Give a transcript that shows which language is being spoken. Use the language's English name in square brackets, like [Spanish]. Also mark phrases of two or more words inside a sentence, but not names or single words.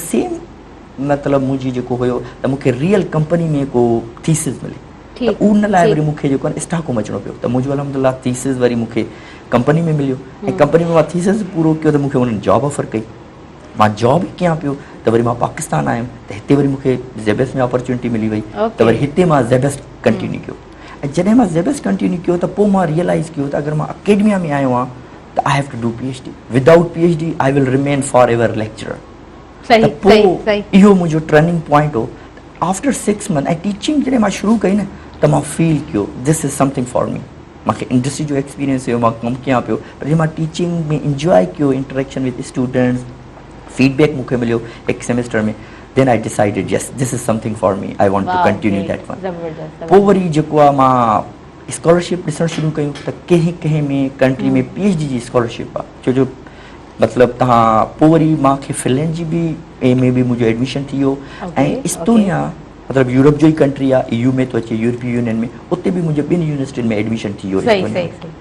[Sindhi] सेम मतिलबु मुंहिंजी जेको हुयो त मूंखे [English] real company [Sindhi] में को थीसिस मिली त उन लाइ वरी मूंखे जेको आहे स्टॉकहोम अचिणो पियो त मुंहिंजो अल्हम्दुलिल्लाह थीसिस वरी मूंखे कंपनी में मिलियो ऐं कंपनी में मां थीसिस पूरो कयो त मूंखे हुननि जॉब ऑफर कई मां जॉब कयां पियो त वरी मां पाकिस्तान आयुमि त हिते वरी मूंखे ज़ेबस में अपॉर्चुनिटी मिली वई त वरी हिते मां ज़ेबस कंटिन्यू कयो ऐं जॾहिं मां ज़ेबस कंटिन्यू कयो त पोइ मां रियलाइज़ कयो त अगरि मां अकेडमिया में आयो आहियां त [English] I have to do PhD without PhD I will remain forever lecturer [Sindhi] त पोइ इहो मुंहिंजो [English] turning point [Sindhi] हो [English] after 6 month [Sindhi] ऐं टीचिंग जॾहिं मां शुरू कई न त मां फील कयो [English] this is something for me [Sindhi] मूंखे इंडस्ट्री जो एक्सपीरियंस हुयो मां कमु कयां पियो पर जॾहिं मां टीचिंग में इंजॉय कयो [English] interaction with students feedback [Sindhi] मूंखे मिलियो हिकु सेमेस्टर में [English] then I decided yes this is something for me I want to continue that one [Sindhi] पोइ वरी जेको आहे मां स्कॉलरशिप ॾिसणु शुरू कयूं त कंहिं कंहिं में कंट्री में PhD जी स्कॉलरशिप आहे छो जो मतिलबु तव्हां पोइ वरी मूंखे फिनलैंड जी बि में बि मुंहिंजो एडमिशन थी वियो ऐं इस्तोनिया मतिलबु यूरोप जो ई कंट्री आहे EU में थो अचे यूरोपीय यूनियन में उते बि मुंहिंजो 2 यूनिवर्सिटियुनि में एडमिशन थी वियो